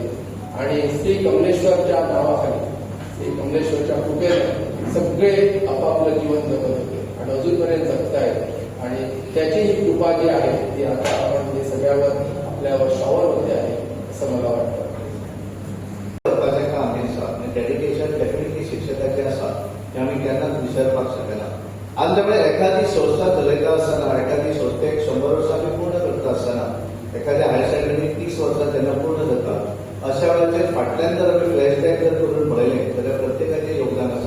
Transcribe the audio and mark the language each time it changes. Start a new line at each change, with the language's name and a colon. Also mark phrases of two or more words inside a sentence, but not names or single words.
Marathi: आणि श्री कमलेश्वरच्या नावाखाली श्री कमलेश्वरच्या कृपेने सगळे आपापलं जीवन जगत होते आणि अजूनपर्यंत जगतायत आणि त्याची ही कृपा जी आहे ती आता आपण हे सगळ्यावर आपल्यावर शॉवर होते आहे असं मला वाटतं.
Konkani: काम हे
English: dedication definitely
Konkani: शिक्षकाचे आसा ते आमी केन्नाच विसरपाक शकना. आमच्याकडे एखादी संस्था चलयता आसतना एखादी संस्थेक 100 वर्सां आमी पूर्ण करता आसतना एखाद्या
English: higher secondary
Konkani: 30 वर्सां जेन्ना पूर्ण जाता अशा वेळाचेर फाटल्यान जर आमी फ्लॅशबॅक जर करून पळयलें जाल्यार प्रत्येकाचें योगदान आसा.